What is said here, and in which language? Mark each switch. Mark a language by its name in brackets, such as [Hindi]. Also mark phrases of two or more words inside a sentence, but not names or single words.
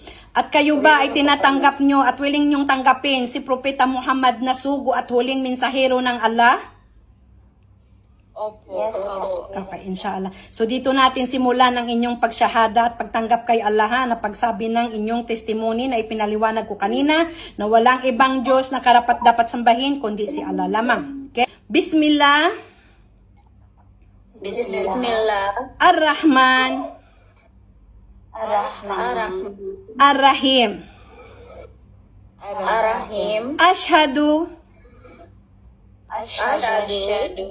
[Filipino] At kayo ba ay tinatanggap nyo at willing nyong tanggapin si Propeta Muhammad na sugo at huling mensahero ng Allah? Opo. Okay, inshallah. So dito natin simulan ang inyong pagsyahada at pagtanggap kay Allah ha, na pagsabi ng inyong testimony na ipinaliwanag ko kanina na walang ibang Diyos na karapat dapat sambahin kundi si Allah lamang. Okay? Bismillah [Arabic] Bismillah. الرحمن الرحيم. Ar-Rahim. Ashhadu Ashhadu